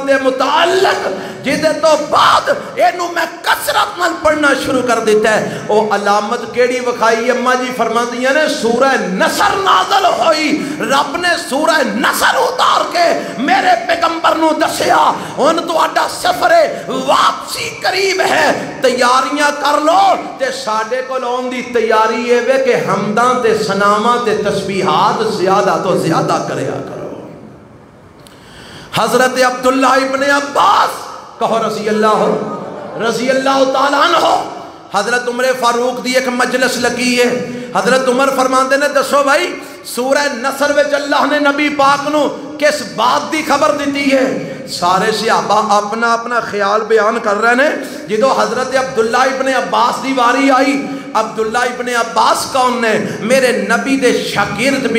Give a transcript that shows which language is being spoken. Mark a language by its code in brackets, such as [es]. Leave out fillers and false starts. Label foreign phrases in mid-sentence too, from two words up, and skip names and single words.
[pa] دے متعلق جدے تو بعد اینو میں کثرت نال پڑھنا شروع کر دیتا ہے او علامت کیڑی وکھائی اما جی فرماندیاں نے سورہ نصر نازل ہوئی رب نے سورہ نصر اتار کے میرے پیغمبر نو دسیا ہن تہاڈا سفر واپسی قریب ہے تیاریاں کر لو تے ساڈے کول اون دی تیاری اے وے کہ حمداں تے ثناواں تے تسبیحات زیادہ تو زیادہ کریا کرو حضرت عبداللہ ابن عباس کہو [ar] رضی اللہ تعالی عنہ [pa] حضرت عمر فاروق دی ایک مجلس لگی ہے حضرت عمر فرماندے نے دسو بھائی سورہ نصر وچ اللہ نے نبی پاک نو کس بات دی خبر دیتی ہے سارے صحابہ اپنا اپنا خیال بیان کر رہے ہیں جدو حضرت عبداللہ ابن عباس دی واری آئی عبداللہ ابن عباس کون نے میرے نبی دے شاگرد بھی